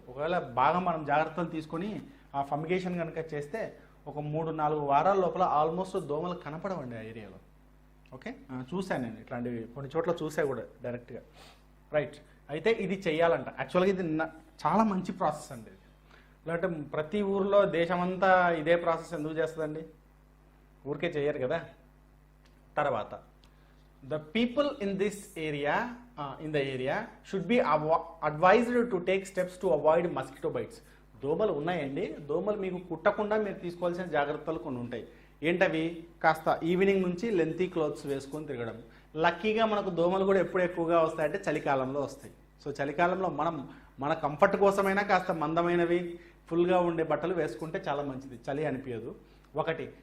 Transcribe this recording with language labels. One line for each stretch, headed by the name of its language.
Telugu: ఒకవేళ బాగా మనం జాగ్రత్తలు తీసుకొని ఆ ఫమిగేషన్ కనుక చేస్తే ఒక 3-4 వారాల లోపల ఆల్మోస్ట్ దోమలు కనపడవండి ఆ ఏరియాలో. ఓకే, చూశాను నేను ఇట్లాంటివి కొన్ని చోట్ల చూసా కూడా డైరెక్ట్గా. రైట్, అయితే ఇది చెయ్యాలంట. యాక్చువల్గా ఇది చాలా మంచి ప్రాసెస్ అండి. ఇది లేదంటే ప్రతి ఊర్లో దేశమంతా ఇదే ప్రాసెస్ ఎందుకు చేస్తుందండి? ఊరికే చేయరు కదా. తర్వాత
English: the people in this area in the area should be advised to take steps to avoid mosquito bites.
Telugu: దోమలు ఉన్నాయండి, దోమలు మీకు కుట్టకుండా మీరు తీసుకోవాల్సిన జాగ్రత్తలు కొన్ని ఉంటాయి. ఏంటవి? కాస్త ఈవినింగ్ నుంచి లెంతీ క్లోత్స్ వేసుకొని తిరగడం. లక్కీగా మనకు దోమలు కూడా ఎప్పుడు ఎక్కువగా వస్తాయంటే చలికాలంలో వస్తాయి. సో చలికాలంలో మనం మన కంఫర్ట్ కోసమైనా కాస్త మందమైనవి ఫుల్గా ఉండే బట్టలు వేసుకుంటే చాలా మంచిది, చలి అనిపించదు. 1.